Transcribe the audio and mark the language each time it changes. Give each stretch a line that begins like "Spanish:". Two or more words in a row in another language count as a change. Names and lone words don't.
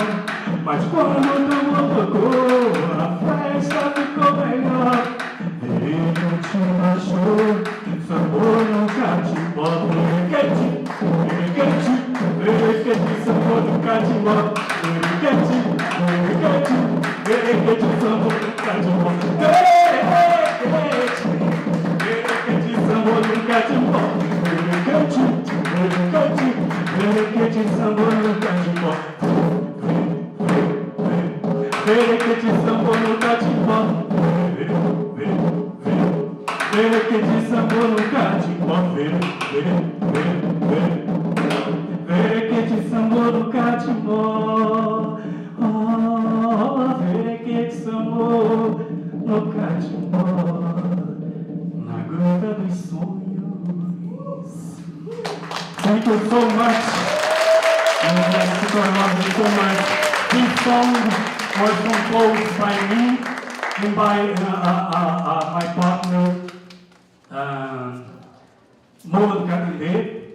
Portuguese: Mas quando o tambor tocou, a festa ficou melhor. Quem te baixou, sambou no catimbó. Quem sambou no catimbó. Quem sambou no catimbó. Sambou no catimbó, sambou no catimbó, sambou no catimbó. Vere que te sambou no catimbó, vere que te sambou no catimbó. Oh, vere que te sambou no catimbó, na gruta dos sonhos.
English: Thank you so much. Thank you so much. This song was composed by me and by my partner, Mel Guellwaar.